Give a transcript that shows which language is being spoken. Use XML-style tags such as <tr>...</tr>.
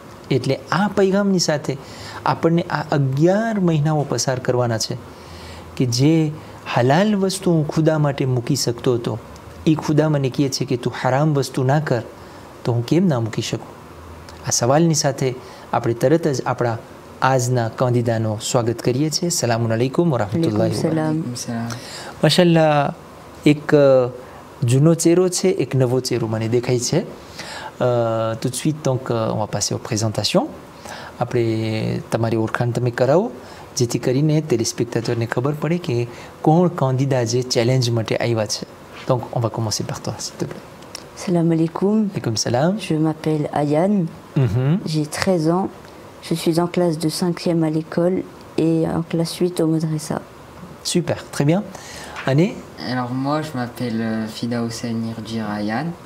<gu>એટલે આ પૈગામની સાથે આપણને આ 11 મહિનાઓ પસાર કરવાના છે કે જે હલાલ વસ્તુ હું ખુદા માટે મૂકી શકતો હતો, એ ખુદા મને કહે છે કે તું હરામ વસ્તુ ના કર, તો હું કેમ ના મૂકી શકું? આ સવાલની સાથે આપણે તરત જ આપણા આજના કાંદીદાનો સ્વાગત કરીએ છીએ. સલામુ અલૈકુમ વરહમતુલ્લાહિ વબરકાતુહુ. માશાલ્લાહ, એક જૂનો ચહેરો છે, એક નવો ચહેરો મને દેખાય છે.</gu> <fr>tout de suite, donc, on va passer aux présentations.</fr> <gu>આપણે તમારી ઓળખાણ તમે કરાવો જેથી કરીને téléspectateurs ખબર પડે કે કોણ કાંદીદા જે ચેલેન્જ માટે આવ્યા છે.</gu> <fr>Donc, on va commencer par toi, s'il te plaît.</fr> <ar>Salam alaikum. Alaikum salam.</ar> <fr>Je m'appelle Ayane. J'ai 13 ans. Je suis en classe de 5e à l'école et en classe 8 au madrasa. Super, très bien. Année? Alors moi, je m'appelle Fida Hossein Irjir Ayane.</fr>